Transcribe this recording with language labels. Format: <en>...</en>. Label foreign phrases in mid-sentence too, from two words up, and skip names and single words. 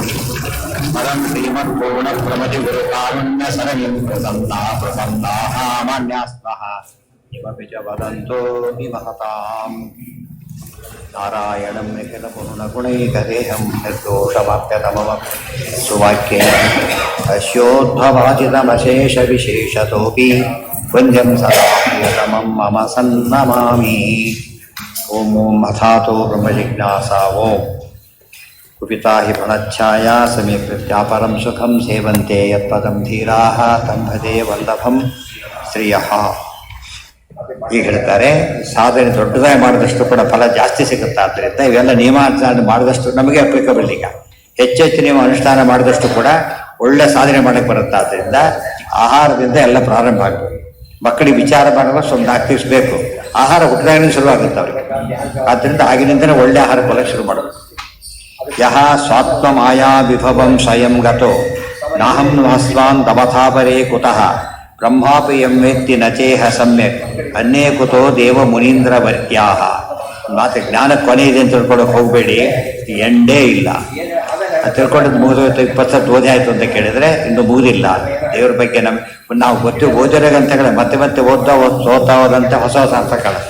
<sa>परं श्रीमत्पूर्णप्रमतिगुरुकारुण्यसरणिं प्रसन्नाः मान्यास्मः किमपि च वदन्तो विमहताम् नारायणं निखिलपूर्णगुणैकदेहं निर्दोषमाप्यतमं सुवाक्येन अस्योद्भवाचितमशेषविशेषतोऽपि पुण्यं सदा प्रियतमं मम सन्नमामि। ॐ अथातो ब्रह्मजिज्ञासा ॐ कुपिता हि फलच्छाया समीकृत्या परं सुखं सेवन्ते यत्पदं धीराः तं भजे वल्लभं श्रियः।</sa> <kn>ಈಗ ಹೇಳ್ತಾರೆ ಸಾಧನೆ ದೊಡ್ಡದಾಗಿ ಮಾಡಿದಷ್ಟು ಕೂಡ ಫಲ ಜಾಸ್ತಿ ಸಿಗುತ್ತೆ. ಆದ್ದರಿಂದ ಇವೆಲ್ಲ ನಿಯಮಾನುಷ್ಠಾನ ಮಾಡಿದಷ್ಟು ನಮಗೆ ಅಪ್ಲಿಕಬಲ್. ಈಗ ಹೆಚ್ಚೆಚ್ಚು ನಿಯಮ ಅನುಷ್ಠಾನ ಮಾಡಿದಷ್ಟು ಕೂಡ ಒಳ್ಳೆ ಸಾಧನೆ ಮಾಡಕ್ಕೆ ಬರುತ್ತೆ. ಆದ್ದರಿಂದ ಆಹಾರದಿಂದ ಎಲ್ಲ ಪ್ರಾರಂಭ ಆಗಬೇಕು. ಮಕ್ಕಳಿಗೆ ವಿಚಾರ ಮಾಡುವಾಗ ಸ್ವಲ್ಪ 4 ದಿವಸ ಬೇಕು. ಆಹಾರ ಹುಟ್ಟಿದಾಗಿನ ಶುರುವಾಗುತ್ತೆ ಅವರಿಗೆ. ಆದ್ದರಿಂದ ಆಗಿನಿಂದಲೇ ಒಳ್ಳೆ ಆಹಾರ ಕೊಡಕ್ಕೆ ಶುರು ಮಾಡಬೇಕು.</kn> <sa>ಯಹ ಸ್ವಾತ್ಮ ಮಾಯಾ ವಿಭವಂ ಸ್ವಯಂ ಗತೋ ನಾಹಂ ನಹಸ್ವಾನ್ ತಮಥಾಪರೇ ಕುತಃ ಬ್ರಹ್ಮಾಪಿ ಎಂ ವೇತ್ತಿ ನಚೇಹ ಸಮ್ಯಕ್ ಅನ್ಯೇ ಕುತೋ ದೇವ ಮುನೀಂದ್ರ ವರ್ತ್ಯಾಹ.</sa> <kn>ಮಾತು ಜ್ಞಾನ ಕೊನೆ ಇದೆ ಅಂತ ತಿಳ್ಕೊಳಕ್ಕೆ ಹೋಗಬೇಡಿ, ಎಂಡೇ ಇಲ್ಲ. ಅದು ತಿಳ್ಕೊಂಡದ್ದು ಮುಗಿದೋಯ್ತು, 20 ಸತ್ತು ಓದಿ ಆಯಿತು ಅಂತ ಕೇಳಿದರೆ ಇನ್ನೂ ಮುಗಿದಿಲ್ಲ. ದೇವ್ರ ಬಗ್ಗೆ ನಾವು ಓದಿರೋ ಗ್ರಂಥಗಳೇ ಮತ್ತೆ ಮತ್ತೆ ಓದ್ತಾ ಹೋದಂತೆ ಹೊಸ ಹೊಸ ಅರ್ಥ ಕಾಣುತ್ತೆ.</kn>